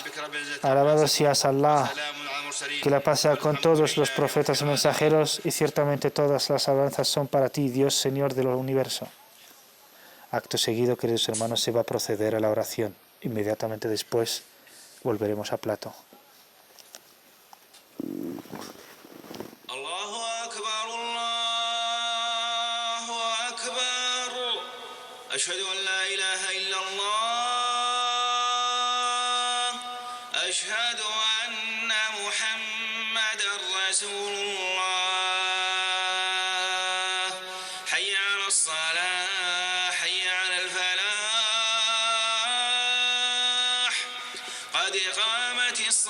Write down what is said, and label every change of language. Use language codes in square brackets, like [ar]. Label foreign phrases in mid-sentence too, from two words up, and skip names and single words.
[es] Alabado seas Allah, que la paz sea con todos los profetas y mensajeros, y ciertamente todas las alabanzas son para ti, Dios, Señor del universo. Acto seguido, queridos hermanos, se va a proceder a la oración. Inmediatamente después volveremos a plato. [ar] أشهد أن لا إله إلا الله أشهد أن محمدا رسول الله حي على الصلاة حي على الفلاح قد قامت